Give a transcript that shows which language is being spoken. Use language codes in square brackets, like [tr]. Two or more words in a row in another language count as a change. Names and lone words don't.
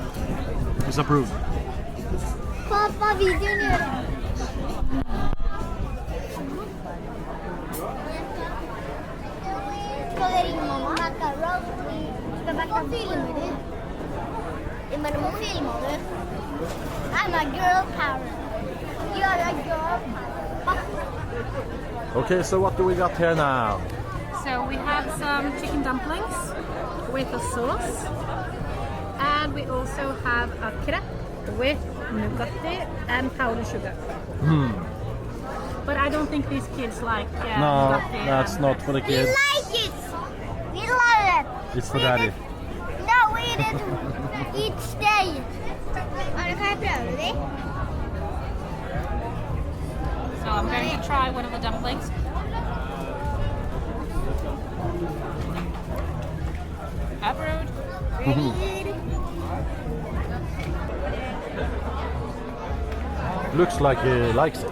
[en] It's approved. [no] Pappa, videon gjør det. Skal jeg ringe mamma? Hva filmer du? Men hva filmer du? [en] I'm a girl power. You are a girl power. Okay, so what do we got here now? So we have some chicken dumplings with a sauce, and we also have a crepe with nougat and powdered sugar. But I don't think these kids like No, nougat. that's not for the We kids. like it. We love it. It's for daddy. No, we eat it each day. [no] Kan jeg prøve det? [en] So I'm going to try one of the dumplings. Abroad. Looks like he likes it.